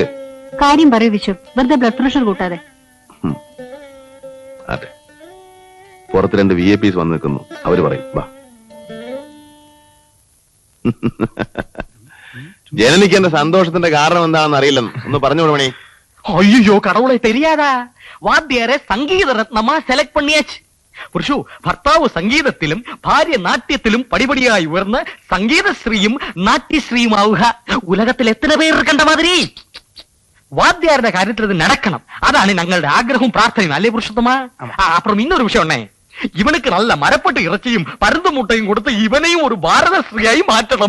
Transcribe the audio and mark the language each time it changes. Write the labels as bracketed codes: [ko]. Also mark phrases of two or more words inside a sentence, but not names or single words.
[ml] കാര്യം പറയൂ വിശ്വ, വെറുതെ ബ്ലഡ് പ്രഷർ കൂട്ടാതെ. അതെ, പുറത്ത് 2 VIPs വന്ന് നിൽക്കുന്നു. അവര് പറയും വാ. ജനനിക്ക് എന്റെ സന്തോഷത്തിന്റെ കാരണം എന്താണെന്ന് അറിയില്ലെന്ന് ഒന്ന് പറഞ്ഞു കൊടുമണി. [ta] ஐயோ கடவுளை தெரியாதா? வாத்தியார சங்கீத ரத்னமா செலக்ட் பண்ணியாச்சு. புருஷு, [ml] ഭർത്താവ് സംഗീതത്തിലും ഭാര്യ നാട്യത്തിലും പടിപടിയായി ഉയർന്ന് സംഗീതശ്രീയും നാട്യശ്രീയുമാവുക. ഉലകത്തിൽ എത്ര പേർ കണ്ട മാതിരി. വാദ്യാരുടെ കാര്യത്തിൽ ഇത് നടക്കണം, അതാണ് ഞങ്ങളുടെ ആഗ്രഹവും പ്രാർത്ഥനയും അല്ലേ പുരുഷോത്തമ? അപ്പുറം ഇന്നൊരു വിഷയം ഉണ്ടേ, ഇവനുക്ക് നല്ല മരപ്പെട്ട് ഇറച്ചിയും പരുന്തും മുട്ടയും കൊടുത്ത് ഇവനെയും ഒരു ഭാരതശ്രീയായി മാറ്റണം.